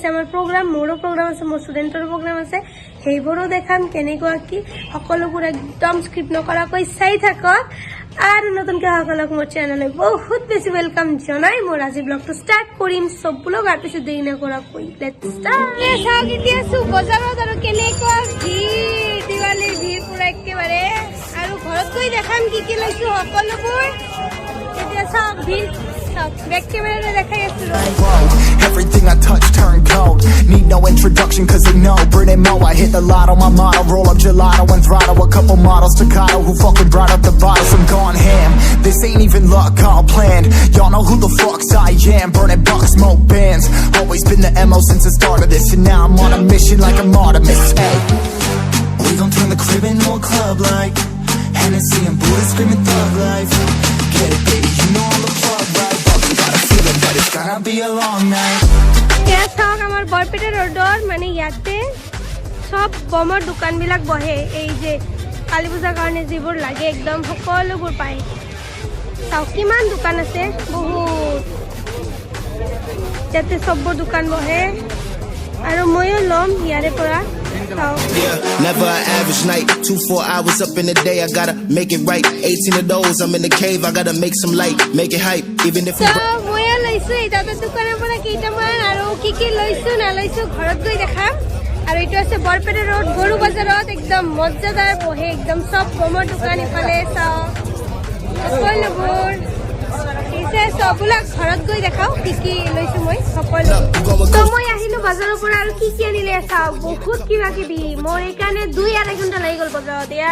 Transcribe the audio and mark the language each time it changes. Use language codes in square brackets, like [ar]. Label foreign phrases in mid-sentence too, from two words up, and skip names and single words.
[as] আমাৰ প্ৰগ্ৰাম মোৰো প্ৰগ্ৰাম আছে মোৰ ষ্টুডেন্টৰ প্ৰগ্ৰাম আছে সেইবোৰো দেখাম কেনেকুৱা কি সকলোবোৰ একদম স্ক্ৰিপ্ট নকৰাকৈ চাই থাকক আৰু নতুনকৈ সকলক মোৰ চেনেললৈ বহুত বেছি ওয়েলকাম জনাই মোৰ আজি ব্লগটো ষ্টাৰ্ট কৰিম সব ব্লগ আৰু পিছে দেৰি নকৰাকৈ [en] let's start [as] চাওক এতিয়া আছো বজাৰত আৰু কেনেকুৱা ভিৰ দিৱালীৰ ভিৰ পুৰা একেবাৰে আৰু ঘৰত গৈ দেখাম কি কি লৈছো সকলোবোৰ এতিয়া চাওক ভিৰ [en] Back camera [as] দেখাই আছো [en] Everything I touch turn cold. Need no introduction cause they know Britney Mo, I hit the lotto, my motto. Roll up gelato and throttle a couple models staccato who fucking brought up the bottles. I'm gone ham, this ain't even luck, all planned. Y'all know who the fucks I am. Burning bucks, smoke bands. Always been the MO since the start of this. And now I'm on a mission like I'm Artemis. Hey, we gon' turn the crib into a club like Hennessy and Buddha screaming thug life. Get it baby, you know I'm the plug right. But it's gonna be a long night. Yes, talk [as] আমার বরপেটা রোডৰ মানে ইয়াতে সব বমৰ দোকানবিলাক বহে এই যে কালী পূজাৰ কাৰণে যিবোৰ লাগে একদম সকলোবোৰ পায় তাও কিমান দোকান আছে বহুত যাতে সববোৰ দোকান বহে আৰু ময়ো লম ইয়াৰে পৰা [en] Yeah, never an average night. 2-4 hours up in the day, I gotta make it right. 18 of those, I'm in the cave, I gotta make some light, make it hype, even if [as] ময়ো লৈছো এটা দোকানৰ পৰা কেইটামান আৰু কি কি লৈছো না লৈছো ঘৰত গৈ দেখাম আৰু এইটো আছে বৰপেটা ৰোড গৰু বজাৰত একদম মজাদাৰ বহে একদম সব বমৰ দোকান ইফালে চাও সকলোবোৰ সববিলাক ঘৰত গৈ দেখাও কি কি লৈছো মই সকলো তো মই আহিলো বজাৰৰ পৰা আৰু কি কি আনিলে চাও বহুত কিবা কিবি মোৰ এইকাৰণে 2-2.5 ঘণ্টা লাগি গ'ল বজাৰত এয়া